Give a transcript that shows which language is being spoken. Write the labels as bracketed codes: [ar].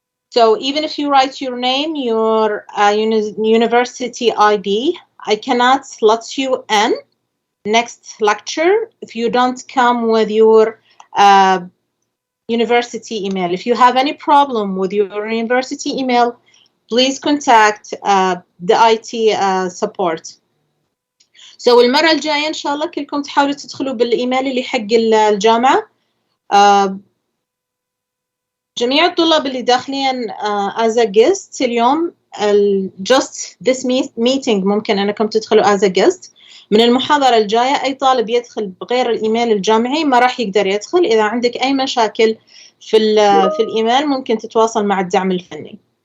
[en] So even if you write your name, your university ID, I cannot let you in next lecture if you don't come with your university email. If you have any problem with your university email, please contact the IT support. [ar] So المرة الجاية إن شاء الله كلكم تحاولوا تدخلوا بالإيميل اللي حق الجامعة. جميع الطلاب اللي داخلين [en] as a guest [ar] اليوم [en] just this meeting [ar] ممكن أنكم تدخلوا [en] as a guest. [ar] من المحاضرة الجاية أي طالب يدخل بغير الإيميل الجامعي ما راح يقدر يدخل. إذا عندك أي مشاكل في الإيميل ممكن تتواصل مع الدعم الفني.